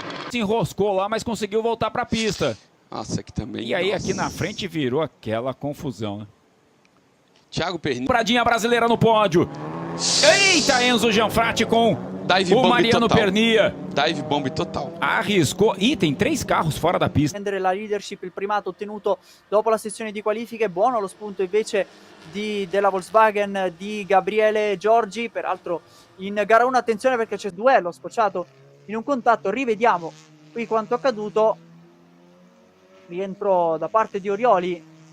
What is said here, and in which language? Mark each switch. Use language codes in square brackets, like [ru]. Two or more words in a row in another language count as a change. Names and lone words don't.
[pt] Se enroscou lá, mas conseguiu voltar para a pista. Nossa, aqui também. E aí aqui na frente virou aquela confusão, né? Thiago Perni. Pradinha brasileira no pódio. Eita, Enzo Gianfratti com dive o Mariano Pernia. [en] Dive bomb [pt] total. Arriscou. Tem 3 carros fora da pista. [it] Prendere la leadership, il primato ottenuto dopo la sessione di qualifiche. Buono lo spunto invece della Volkswagen di Gabriele Giorgi. Peraltro in gara 1 attenzione perché c'è duello sfociato in un contatto. Rivediamo qui quanto accaduto. Rientro da parte di Orioli.